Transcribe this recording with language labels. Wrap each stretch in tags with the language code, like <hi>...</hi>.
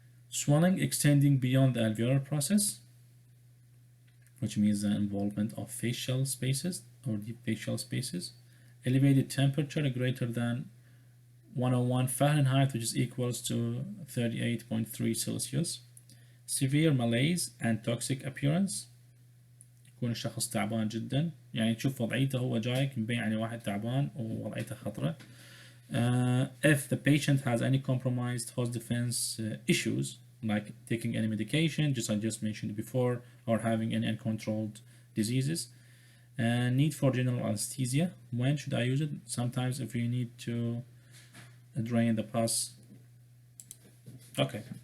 <en>Swelling extending beyond the alveolar process, which means the involvement of facial spaces or deep facial spaces. Elevated temperature greater than 101 Fahrenheit, which is equals to 38.3 Celsius. Severe malaise and toxic appearance.</en> <ar>يكون الشخص تعبان جدا، يعني تشوف وضعيته هو جايك مبين عليه واحد تعبان ووضعيته خطرة.</ar> <en>If the patient has any compromised host defense issues, like taking any medication, I just mentioned before, or having any uncontrolled diseases. Need for general anesthesia. When should I use it? Sometimes if you need to drain the pus. Okay.</en>